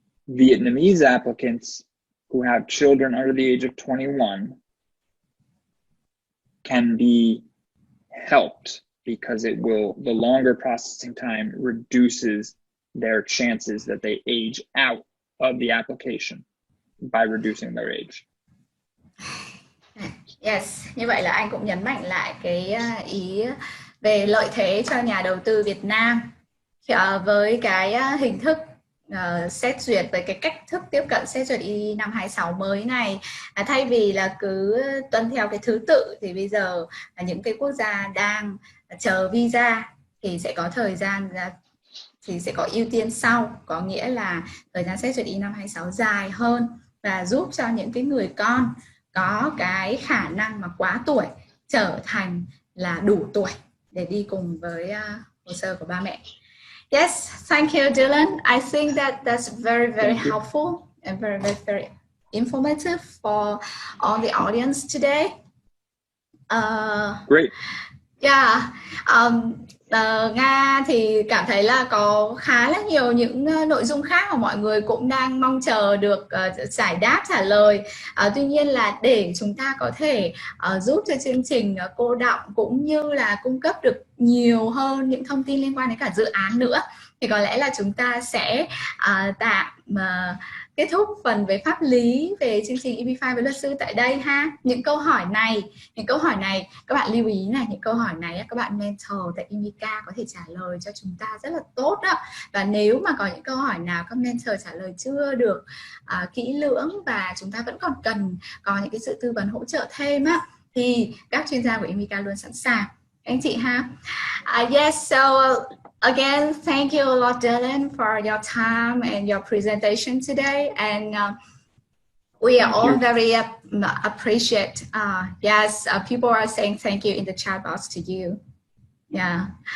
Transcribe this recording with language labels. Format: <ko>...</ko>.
<en>Vietnamese applicants who have children under the age of 21 can be helped because the longer processing time reduces their chances that they age out of the application by reducing their age.</en> <vi>Yes, như vậy là anh cũng nhấn mạnh lại cái ý về lợi thế cho nhà đầu tư Việt Nam với cái hình thức xét duyệt, với cái cách thức tiếp cận xét duyệt EB năm 26 mới này. Thay vì là cứ tuân theo cái thứ tự thì bây giờ những cái quốc gia đang chờ visa thì sẽ có thời gian thì sẽ có ưu tiên sau, có nghĩa là thời gian xét duyệt EB năm 26 dài hơn và giúp cho những cái người con có cái khả năng mà quá tuổi trở thành là đủ tuổi để đi cùng với hồ sơ của ba mẹ.</vi> <en>Yes, thank you, Dylan. I think that's very, very helpful and very, very, very informative for all the audience today. Great. Yeah.</en> <vi>Nga thì cảm thấy là có khá là nhiều những nội dung khác mà mọi người cũng đang mong chờ được giải đáp, trả lời. Tuy nhiên là để chúng ta có thể giúp cho chương trình cô đọng cũng như là cung cấp được nhiều hơn những thông tin liên quan đến cả dự án nữa, thì có lẽ là chúng ta sẽ tạm kết thúc phần về pháp lý về chương trình EB5 với luật sư tại đây ha. Những câu hỏi này các bạn lưu ý này, những câu hỏi này các bạn mentor tại Imica có thể trả lời cho chúng ta rất là tốt đó. Và nếu mà có những câu hỏi nào các mentor trả lời chưa được kỹ lưỡng và chúng ta vẫn còn cần có những cái sự tư vấn hỗ trợ thêm á, thì các chuyên gia của Imica luôn sẵn sàng anh chị ha.</vi> <en>Yes, so again, thank you a lot, Dylan, for your time and your presentation today. And we are all very appreciate. Yes, people are saying thank you in the chat box to you. Yeah.</en>